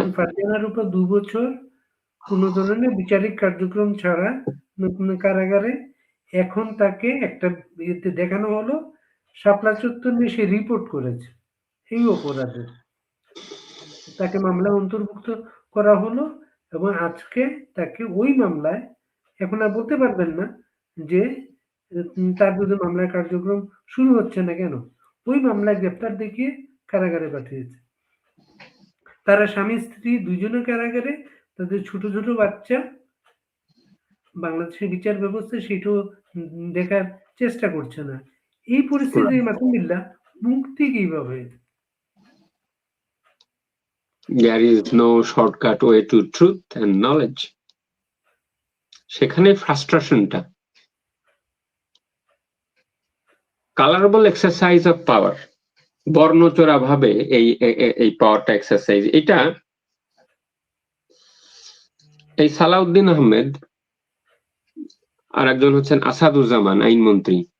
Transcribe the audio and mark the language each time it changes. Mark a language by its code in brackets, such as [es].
[bn] এখন ফারজানার উপর 2 বছর কোনো ধরনের বিচারিক কার্যক্রম ছাড়া কারাগারে, এখন তাকে একটা ইয়েতে দেখানো হলো শাপলা চত্বর নিয়ে সে রিপোর্ট করেছে এই অপরাধে, তাকে মামলা অন্তর্ভুক্ত করা হলো এবং আজকে তাকে ওই মামলায়, এখন আর বলতে পারবেন না যে তার বিরুদ্ধে মামলার কার্যক্রম শুরু হচ্ছে না কেন, ওই মামলায় গ্রেপ্তার দেখিয়ে কারাগারে পাঠিয়েছে। তারা স্বামী স্ত্রী দুজনে কারাগারে, তাদের ছোট ছোট বাচ্চা। বাংলাদেশের বিচার ব্যবস্থা সেটাও দেখার চেষ্টা করছে না। এই পরিস্থিতিতে মাসুমিল্লাহ মুক্তি কিভাবে? [en] there is no shortcut way to truth and knowledge. [bn] সেখানে ফ্রাস্ট্রেশনটা, কালারেবল এক্সারসাইজ অফ পাওয়ার, বর্ণচোরা ভাবে এই পাওয়ারটা এক্সারসাইজ, এটা এই সালাউদ্দিন আহমেদ আর একজন হচ্ছেন আসাদুজ্জামান আইনমন্ত্রী।